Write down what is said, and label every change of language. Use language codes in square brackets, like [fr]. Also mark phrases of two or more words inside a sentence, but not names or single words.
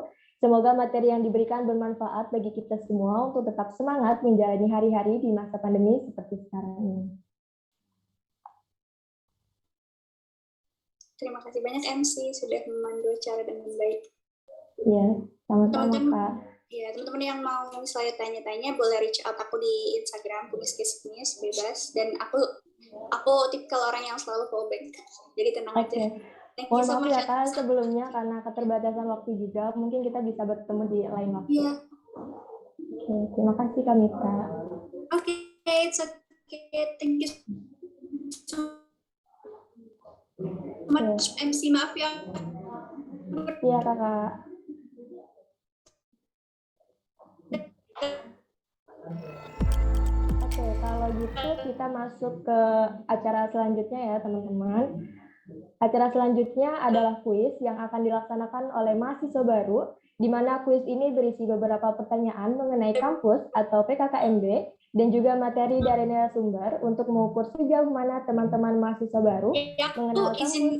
[id] Semoga materi yang diberikan bermanfaat bagi kita semua untuk tetap semangat menjalani hari-hari di masa pandemi seperti sekarang ini. Terima kasih banyak MC sudah memandu acara dengan baik. Ya, sama-sama Teman-teman, Kak. ya teman-teman yang mau misalnya tanya-tanya boleh [en] reach out [id] aku di Instagram kumis bebas, dan aku tipikal orang yang selalu fallback. Jadi tenang aja. [en] Thank you [id] Mohon [en] so [id] maaf [en] much. [id] ya Kak sebelumnya karena keterbatasan waktu juga, mungkin kita bisa bertemu di lain waktu. Iya. Oke, terima kasih Kamita. Oke, [en] it's okay. Thank you so much MC, [id] maaf ya. Iya Kakak. Oke, kalau gitu kita masuk ke acara selanjutnya ya teman-teman. Acara selanjutnya adalah kuis yang akan dilaksanakan oleh mahasiswa baru, di mana kuis ini berisi beberapa pertanyaan mengenai kampus atau PKKMB, dan juga materi dari narasumber untuk mengukur sejauh mana teman-teman mahasiswa baru mengenal kampus.